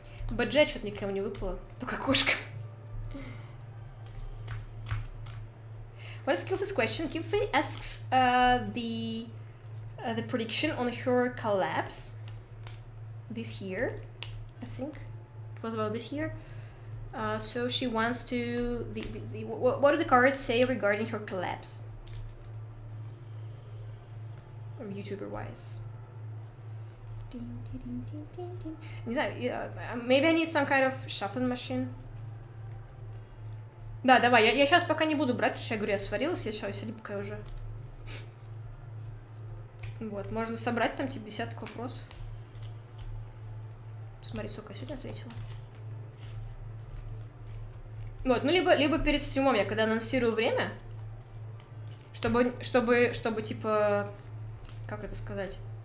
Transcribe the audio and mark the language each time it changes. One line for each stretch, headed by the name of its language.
Russian: Баджет что-то никому не выпало, только кошка.
English: What is Killfin's question? Killfin asks the prediction on her collapse this year, I think. It was about this year. So she wants to... what do the cards say regarding her collapse? VTuber-wise.
Russian: Не знаю,
English: maybe I need some kind of shuffling machine.
Russian: Да, давай, я сейчас пока не буду брать, потому что я говорю, я сварилась, я сейчас липкая уже. Вот, можно собрать там типа десяток вопросов. Посмотри, сколько я сегодня ответила. Вот, ну либо перед стримом я когда анонсирую время, чтобы типа, как это сказать?